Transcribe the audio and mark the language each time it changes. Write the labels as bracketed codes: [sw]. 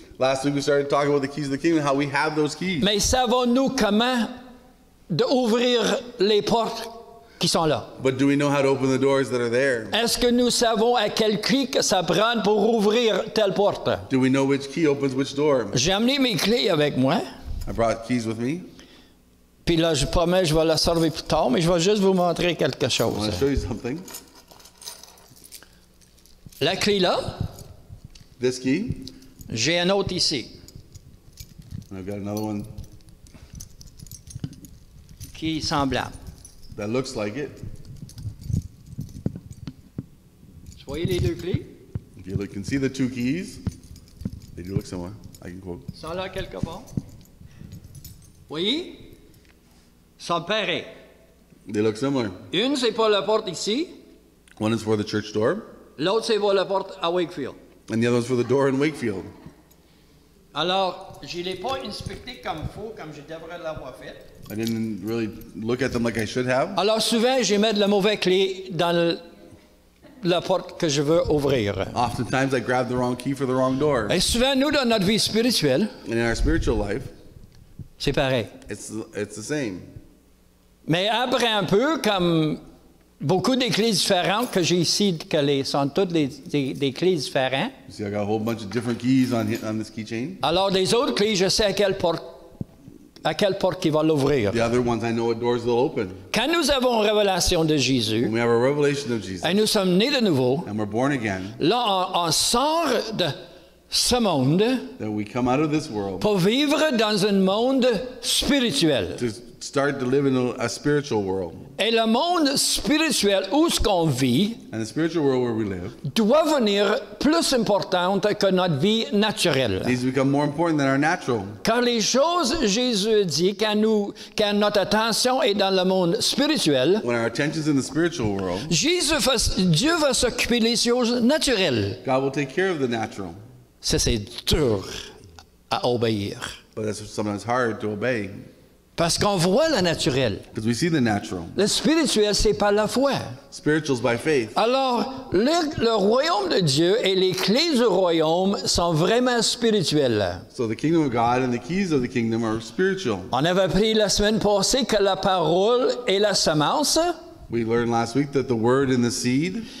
[en] Last week we started talking about the keys of the kingdom, how we have those keys. [fr] Mais savons-nous comment d'ouvrir les portes qui sont là? [en] But do we know how to open the doors that are there? [fr] Est-ce que nous savons à quel clé que ça prend pour ouvrir telle porte? [en] Do we know which key opens which door? [fr] J'ai amené mes clés avec moi. [en] I brought keys with me. [fr] Puis là, je promets, je vais la servir plus tard, mais je vais juste vous montrer quelque [en] I [fr] chose. [en] want to show you something. [fr] La clé là, [en] This key. [fr] j'ai un autre ici [en] And I've got another one [fr] qui est semblable. [en] that looks like it. [fr] Vous voyez les deux clés? [en] If you can see the two keys, they do look similar. I can quote. [fr] Ils sont là quelque part. Voyez? Ils sont pareils. [en] They look similar. [fr] Une, c'est pour la porte ici. [en] One is for the church door, [fr] L'autre, c'est pour la porte à Wakefield. [en] and the other one's for the door in Wakefield. [fr] Alors, je ne l'ai pas inspecté comme il faut, comme je devrais l'avoir fait. [en] I didn't really look at them like I should have. [fr] Alors, souvent, je mets de la mauvaise clé dans la porte que je veux ouvrir. [en] Oftentimes I grab the wrong key for the wrong door. [fr] Et souvent, nous, dans notre vie spirituelle, [en] And in our spiritual life, [fr] c'est pareil. [en] it's the same. [fr] Mais après un peu, comme beaucoup de clés différentes que j'ai ici, sont toutes des clés différentes. [en] You see, I got a whole bunch of different keys on this keychain. [fr] Alors, des autres clés, je sais à quelle porte qui va l'ouvrir. [en] The other ones, I know what doors they'll open. [fr] Quand nous avons une révélation de Jésus, [en] When we have a revelation of Jesus [fr] et nous sommes nés de nouveau, [en] and we're born again, [fr] là, on sort de ce monde [en] that we come out of this world [fr] pour vivre dans un monde spirituel. [en] to start to live in a spiritual world. [fr] Et le monde spirituel où ce qu'on vit [en] And the spiritual world where we live [fr] doit devenir plus importante que notre vie naturelle. [en] needs to become more important than our natural. [fr] Car les choses, Jésus dit, quand notre attention est dans le monde spirituel, [en] When our attention's in the spiritual world, [fr] Dieu va s'occuper des choses naturelles. [en] God will take care of the natural. [fr] Ça, c'est dur à obéir. [en] But that's sometimes hard to obey [fr] Parce qu'on voit le naturel. [en] because we see the natural. [fr] Le spirituel, c'est par la foi. [en] Spiritual's by faith. [fr] Alors, le royaume de Dieu et les clés du royaume sont vraiment spirituelles. [en] So the kingdom of God and the keys of the kingdom are spiritual. [fr] On avait appris la semaine passée que la parole est la semence [en] We learned last week that the word and the seed